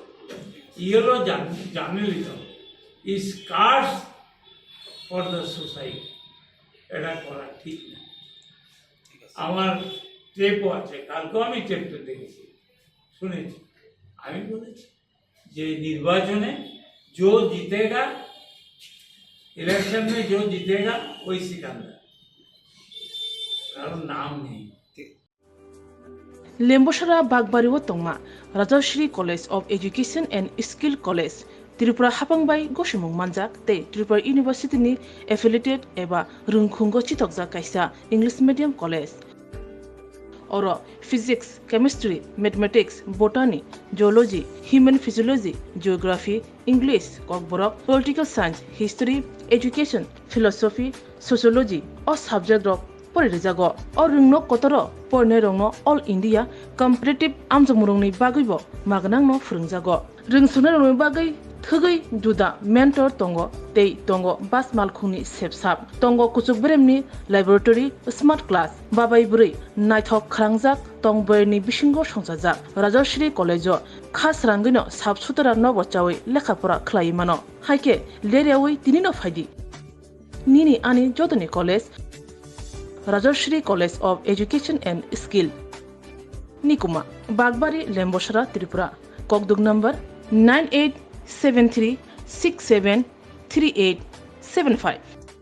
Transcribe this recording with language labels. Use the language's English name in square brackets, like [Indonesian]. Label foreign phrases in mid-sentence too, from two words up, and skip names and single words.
[Bangla] ইয়েরও [English] journalism is curse for the society, [Bangla] এটা করা ঠিক না। আমার টেপও আছে, কালকেও আমি টেপটা দেখেছি, শুনেছি। আমি বলেছি যে [Hindi] निर्वाचन जो जीतेगा, इलेक्शन में जो जीतेगा वही सिकंदर, [Bangla] কারণ নাম নেই। [Kok Borok] लेम्बोसरा बागबारिव तंगमा राजश्री कॉलेज ऑफ एजुकेशन एंड स्किल कॉलेज त्रिपुरा हापांबाई गसुमुं मानजाक ते त्रिपुरा यूनिवर्सिटी नि एफिलिएटेड एबा रुंखुंगो चितकजा कायसा [English] English medium college [Kok Borok] और फिजिक्स, केमिस्ट्री, मैथमेटिक्स, बोटानी, जियोलॉजी, [English] human physiology, [Kok Borok] जियोग्राफी, इंग्लिश, ककबरक, [English] political science, [Kok Borok] हिस्ट्री, एजुकेशन, फिलॉसफी, सोशियोलॉजी और सब्जेक्ट रक परिरेजागो और रुंगनो कतर परने रंगनो [English] all India competitive [Kok Borok] आमजमुरंनि बागैबो मागनांनो फोरोंजागो रोंसुनो रंगनि बागै थगै जुदा मेंटर तंगो तै तंगो बास मालखुंनि सेबसाब तंगो कुचुक ब्रेमनि लैबोरेटरी [English] smart class [Kok Borok] बाबाई बुरै नायथक खालांजाक तंबरनि बिसिंगो संजाजाक राजश्री कॉलेजो खास रांगैनो साबसुतरा नबचावै लेखाफोरा खलायमानो हायके लेरियावै तिनिनो फायदि निनि आनि जतनि कॉलेज राजश्री कॉलेज ऑफ एजुकेशन एंड स्किल निकुमा बागबारी लेम्बोसरा त्रिपुरा ककदुक नंबर 9873673875।